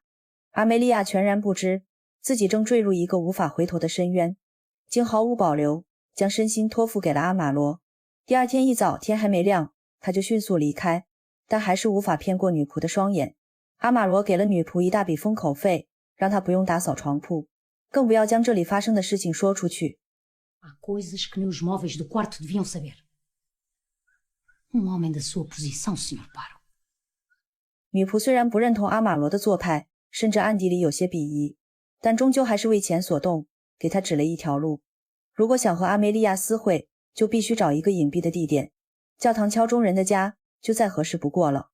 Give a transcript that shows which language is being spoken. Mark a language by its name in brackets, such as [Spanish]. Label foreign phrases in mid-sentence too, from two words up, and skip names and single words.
[Chinese] 阿梅利亚全然不知自己正坠入一个无法回头的深渊，竟毫无保留将身心托付给了阿玛罗。第二天一早，天还没亮，他就迅速离开，但还是无法骗过女仆的双眼。阿玛罗给了女仆一大笔封口费，让她不用打扫床铺，更不要将这里发生的事情说出去。 [Portuguese] Há coisas que nem os móveis do quarto deviam saber. Homem da sua posição, Sr. Paro. [Chinese] 女仆虽然不认同阿玛罗的做派，甚至暗地里有些鄙夷，但终究还是为钱所动，给他指了一条路。如果想和阿梅利亚私会，就必须找一个隐蔽的地点。教堂敲钟人的家就再合适不过了。